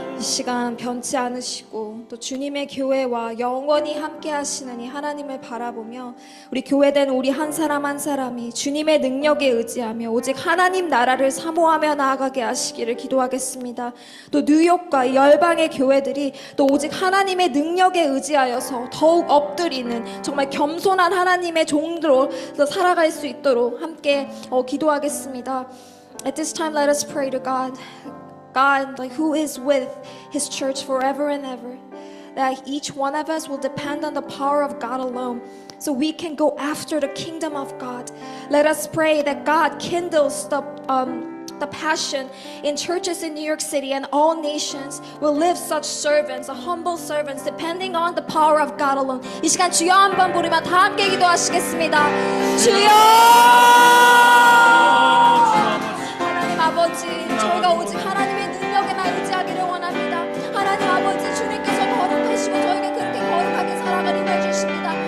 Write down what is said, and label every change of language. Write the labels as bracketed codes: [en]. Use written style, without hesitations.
[ko] 이 시간 변치 않으시고 또 주님의 교회와 영원히 함께 하시는 이 하나님을 바라보며 우리 교회된 우리 한 사람 한 사람이 주님의 능력에 의지하며 오직 하나님 나라를 사모하며 나아가게 하시기를 기도하겠습니다. 또 뉴욕과 이 열방의 교회들이 또 오직 하나님의 능력에 의지하여서 더욱 엎드리는 정말 겸손한 하나님의 종들로 살아갈 수 있도록 함께 기도하겠습니다. [en] At this time, let us pray to God. God, like who is with His church forever and ever, that each one of us will depend on the power of God alone, so we can go after the kingdom of God. Let us pray that God kindles the passion in churches in New York City and all nations will live such servants, humble servants, depending on the power of God alone. [ko] 이 시간 주여 한번 부르며 다 함께 기도하시겠습니다. 주여! 하나님 아버지, 저희가 오직 하나님의 능력에만 의지하기를 원합니다. 하나님 아버지, 주님께서 거룩하시고 저에게 그렇게 거룩하게 살아가게 해주십니다.